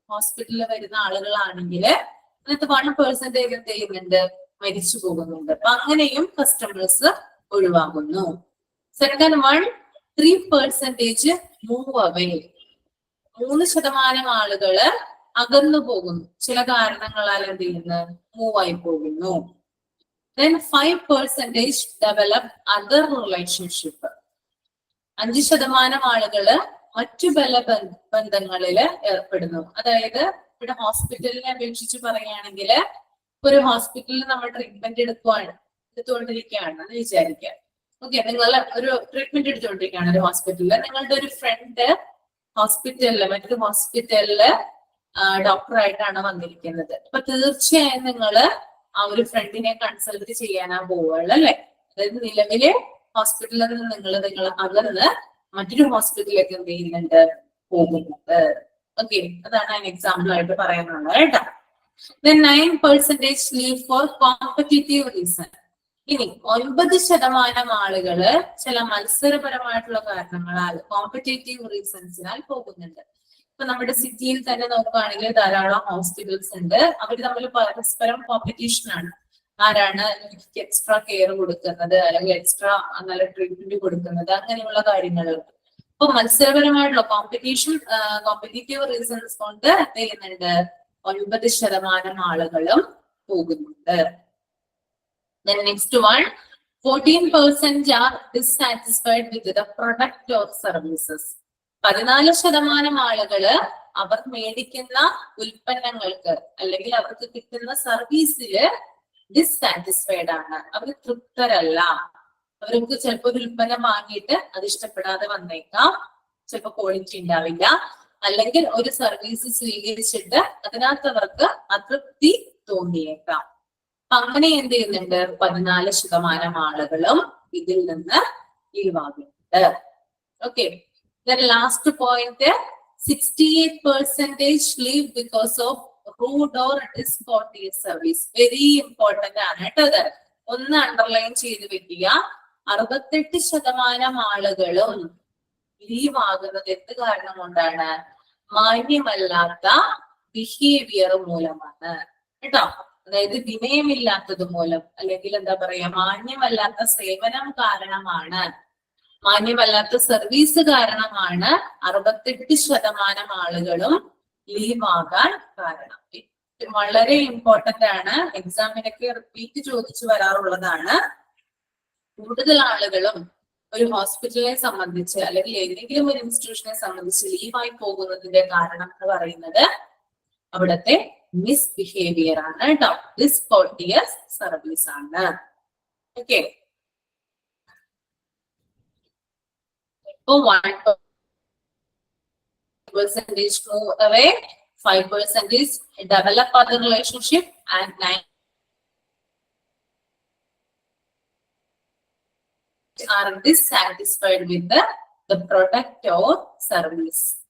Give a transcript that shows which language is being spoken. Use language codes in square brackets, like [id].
[ml] ഹോസ്പിറ്റലിൽ വരുന്ന ആളുകളാണെങ്കിൽ അതിനകത്ത് 1% എന്ത് ചെയ്യുന്നുണ്ട്, മരിച്ചു പോകുന്നുണ്ട്. അപ്പൊ അങ്ങനെയും customers ഒഴിവാകുന്നു. Second one, 3% move away, 3% ആളുകള് അകന്നു പോകുന്നു, ചില കാരണങ്ങളാൽ എന്ത് ചെയ്യുന്നു, മൂവായി പോകുന്നു. [en] Then 5% develop other relationship. [ml] 5% ആളുകള് മറ്റു ബന്ധങ്ങളില് ഏർപ്പെടുന്നു. അതായത് ഇവിടെ ഹോസ്പിറ്റലിനെ അപേക്ഷിച്ച് പറയുകയാണെങ്കിൽ ഒരു ഹോസ്പിറ്റലിൽ നമ്മൾ ട്രീറ്റ്മെന്റ് എടുത്തുകൊണ്ടിരിക്കുകയാണ് എന്ന് വിചാരിക്കുക. ഓക്കെ, നിങ്ങൾ ഒരു ട്രീറ്റ്മെന്റ് എടുത്തുകൊണ്ടിരിക്കുകയാണ് ഒരു ഹോസ്പിറ്റലിൽ. നിങ്ങളുടെ ഒരു ഫ്രണ്ട് മറ്റൊരു ഹോസ്പിറ്റലില് ഡോക്ടറായിട്ടാണ് വന്നിരിക്കുന്നത്. അപ്പൊ തീർച്ചയായും നിങ്ങള് ആ ഒരു ഫ്രണ്ടിനെ കൺസൾട്ട് ചെയ്യാനാ പോവുള്ളൂ അല്ലെ. അതായത് നിലവിലെ ഹോസ്പിറ്റലിൽ നിന്ന് നിങ്ങൾ അകന്ന് മറ്റൊരു ഹോസ്പിറ്റലിലേക്ക് എന്ത് ചെയ്യുന്നുണ്ട്, പോകുന്നുണ്ട്. ഓക്കെ, അതാണ് അതിന് എക്സാമ്പിൾ ആയിട്ട് പറയുന്നത് കേട്ടോ. [en] Then 9% leave for competitive reason. [ml] ഇനി 9% ആളുകള് ചില മത്സരപരമായിട്ടുള്ള കാരണങ്ങളാൽ കോമ്പറ്റേറ്റീവ് റീസൺസിനാൽ പോകുന്നുണ്ട്. ഇപ്പൊ നമ്മുടെ സിറ്റിയിൽ തന്നെ നോക്കുകയാണെങ്കിൽ ധാരാളം ഹോസ്പിറ്റൽസ് ഉണ്ട്. അവർ തമ്മിൽ പരസ്പരം കോമ്പറ്റീഷൻ ആണ്. ആരാണ് എക്സ്ട്രാ കെയർ കൊടുക്കുന്നത്, അല്ലെങ്കിൽ എക്സ്ട്രാ നല്ല ട്രീറ്റ്മെന്റ് കൊടുക്കുന്നത്, അങ്ങനെയുള്ള കാര്യങ്ങൾ. അപ്പൊ മത്സരപരമായിട്ടുള്ള കോമ്പറ്റേറ്റീവ് റീസൺസ് കൊണ്ട് എന്ത് ചെയ്യുന്നുണ്ട്, 9% ആളുകളും പോകുന്നുണ്ട്. [en] Then next one, 14% are dissatisfied with the product or services. [ml] 14% ആളുകള് അവർ മേടിക്കുന്ന ഉൽപ്പന്നങ്ങൾക്ക് അല്ലെങ്കിൽ അവർക്ക് കിട്ടുന്ന സർവീസില് ഡിസ്സാറ്റിസ്ഫൈഡ് ആണ്. അവർ തൃപ്തരല്ല. അവർക്ക് ചിലപ്പോൾ ഒരു ഉൽപ്പന്നം വാങ്ങിയിട്ട് അത് ഇഷ്ടപ്പെടാതെ വന്നേക്കാം, ചിലപ്പോൾ ക്വാളിറ്റി ഉണ്ടാവില്ല, അല്ലെങ്കിൽ ഒരു സർവീസ് സ്വീകരിച്ചിട്ട് അതിനകത്ത് അവർക്ക് അതൃപ്തി തോന്നിയേക്കാം. അങ്ങനെ എന്ത് ചെയ്യുന്നുണ്ട്, 14% ആളുകളും ഇതിൽ നിന്ന് ഒഴിവാകുന്നുണ്ട്. [en] Okay, last point, 68% leave because of rude or discourteous service. [ml] Very important ആണ് കേട്ടോ. അത് ഒന്ന് അണ്ടർലൈൻ ചെയ്ത് വെക്കുക. 68% ആളുകളും ലീവ് ആകുന്നത് എന്ത് കാരണം കൊണ്ടാണ്, മാന്യമല്ലാത്ത ബിഹേവിയർ മൂലമാണ് കേട്ടോ. അതായത് വിനയമില്ലാത്തത് മൂലം, അല്ലെങ്കിൽ എന്താ പറയാ, മാന്യമല്ലാത്ത സേവനം കാരണമാണ്, മാന്യമല്ലാത്ത സർവീസ് കാരണമാണ് 68% ആളുകളും ലീവ് ആകാൻ കാരണം. വളരെ ഇമ്പോർട്ടന്റ് ആണ്, എക്സാമിനൊക്കെ റിപ്പീറ്റ് ചോദിച്ചു വരാറുള്ളതാണ്. കൂടുതൽ ആളുകളും ഒരു ഹോസ്പിറ്റലിനെ സംബന്ധിച്ച് അല്ലെങ്കിൽ ഏതെങ്കിലും ഒരു ഇൻസ്റ്റിറ്റ്യൂഷനെ സംബന്ധിച്ച് ലീവായി പോകുന്നതിന്റെ കാരണം എന്ന് പറയുന്നത് അവിടുത്തെ മിസ്ബിഹേവിയർ ആണ് കേട്ടോ, ഡിസ്കോർട്ടിയസ് സർവീസ് ആണ്. [en] Okay, ഇപ്പൊ 1% move away, 5% develop other relationship, and 9 are dissatisfied with the product or service.